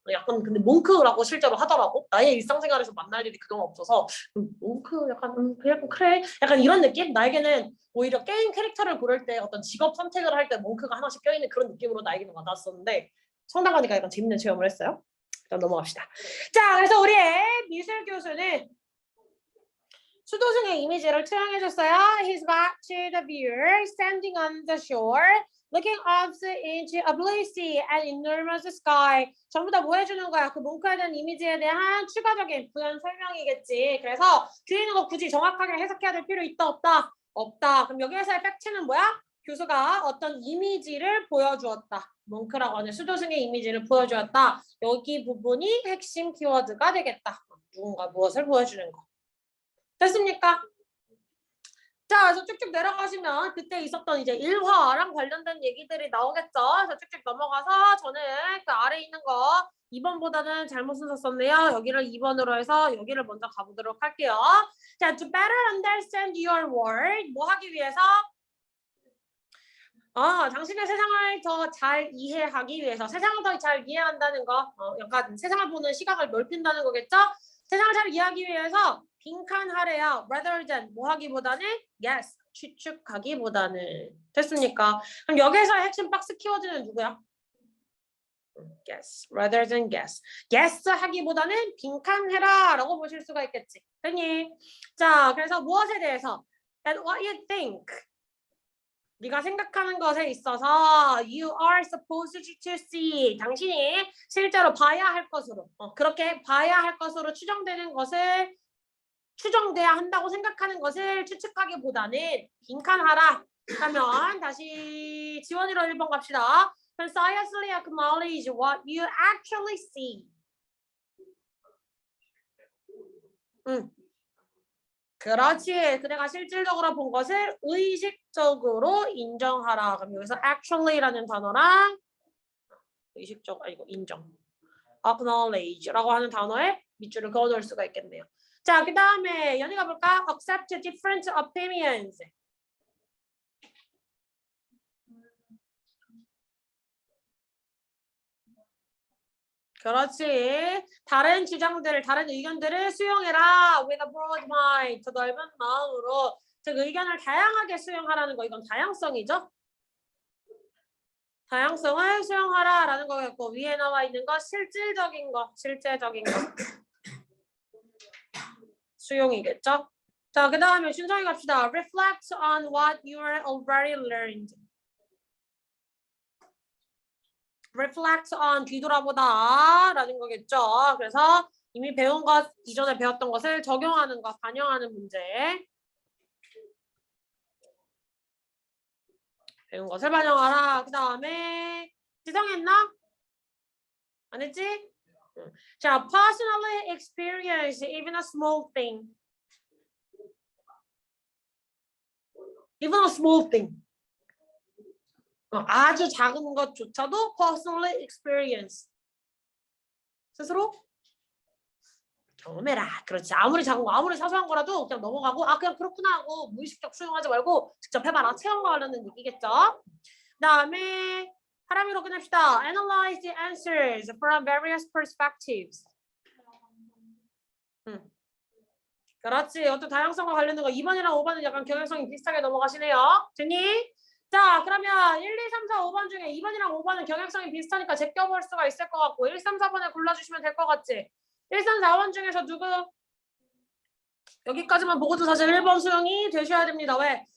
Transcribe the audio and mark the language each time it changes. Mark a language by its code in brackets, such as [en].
[ko] 약간 근데 몽크라고 실제로 하더라고. 나의 일상생활에서 만날 일이 그동안 없어서 몽크 약간 그냥 그래. 약간 이런 느낌? 나에게는 오히려 게임 캐릭터를 고를 때 어떤 직업 선택을 할 때 몽크가 하나씩 껴있는 그런 느낌으로 나에게는 와닿았었는데 성당 가니까 약간 재밌는 체험을 했어요. 일단 넘어갑시다. 자, 그래서 우리의 미술 교수는 수도승의 이미지를 투영해줬어요. [en] He's back to the viewer, standing on the shore, looking up into a blue sea and enormous sky. [ko] 전부 다 뭐 해주는 거야? 그 몽크에 대한 이미지에 대한 추가적인 부연 설명이겠지. 그래서 뒤에 있는 거 굳이 정확하게 해석해야 될 필요 있다 없다? 없다. 그럼 여기에서의 팩트는 뭐야? 교수가 어떤 이미지를 보여주었다. 몽크라고 하는 수도승의 이미지를 보여주었다. 여기 부분이 핵심 키워드가 되겠다. 누군가 무엇을 보여주는 거. 됐습니까? 자, 그래서 쭉쭉 내려가시면 그때 있었던 이제 일화랑 관련된 얘기들이 나오겠죠. 그래서 쭉쭉 넘어가서 저는 그 아래 있는 거 2번보다는 잘못 썼었네요. 여기를 2번으로 해서 여기를 먼저 가보도록 할게요. [en] 자, to better understand your world. [ko] 뭐 하기 위해서? 당신의 세상을 더 잘 이해하기 위해서. 세상을 더 잘 이해한다는 거. 약간 세상을 보는 시각을 넓힌다는 거겠죠? 세상을 잘 이해하기 위해서 빈칸하래요. [en] rather than [ko] 뭐 하기보다는 yes, 추측하기보다는. 됐습니까? 그럼 여기서의 핵심 박스 키워드는 누구야? [en] guess, rather than guess. [ko] guess 하기보다는 빈칸해라 라고 보실 수가 있겠지. 됐니? 자, 그래서 무엇에 대해서? [en] And what you think. [ko] 네가 생각하는 것에 있어서 [en] you are supposed to see. [ko] 당신이 실제로 봐야 할 것으로 그렇게 봐야 할 것으로 추정되는 것을 추정돼야 한다고 생각하는 것을 추측하기보다는 빈칸하라 하면 다시 지원이로 1번 갑시다. [en] Precisely acknowledge what you actually see. [ko] 그렇지. 그대가 실질적으로 본 것을 의식적으로 인정하라. 그럼 여기서 actually라는 단어랑 의식적 아니고 인정. acknowledge라고 하는 단어에 밑줄을 그어놓을 수가 있겠네요. 자, 그 다음에 연희가 볼까? [en] accept different opinions. [ko] 그렇지. 다른 주장들을, 다른 의견들을 수용해라. [en] with a broad mind. [ko] 더 넓은 마음으로. 즉 의견을 다양하게 수용하라는 거. 이건 다양성이죠. 다양성을 수용하라라는 거겠고 위에 나와 있는 거 실질적인 거, 실제적인 거. 수용이겠죠. 자, 그 다음에 순서히 갑시다. [en] Reflect on what you already learned. [ko] reflect on 뒤돌아보다 라는 거겠죠. 그래서 이미 배운 것, 이전에 배웠던 것을 적용하는 것, 반영하는 문제. 배운 것을 반영하라. 그 다음에 지정했나? 안 했지? [en] 자, personally experience even a small thing. even a small thing. [ko] 아주 작은 것조차도 [en] personally experience. [ko] 스스로 경험해라. 그렇지. 아무리 작은 거, 아무리 사소한 거라도 그냥 넘어가고 그냥 그렇구나 하고 무의식적 수용하지 말고 직접 해봐라. 체험과 관련된 얘기겠죠. 그 다음에 하람이로 끝냅시다. [en] Analyze the answers from various perspectives. [ko] 그렇지. 어떤 다양성과 관련된 거 2번이랑 5번은 약간 경향성이 비슷하게 넘어가시네요. 됐니? 자, 그러면 1, 2, 3, 4, 5번 중에 2번이랑 5번은 경향성이 비슷하니까 제껴볼 수가 있을 것 같고 1, 3, 4번에 골라주시면 될 것 같지? 1, 3, 4번 중에서 누구? 여기까지만 보고도 사실 1번 수용이 되셔야 됩니다. 왜?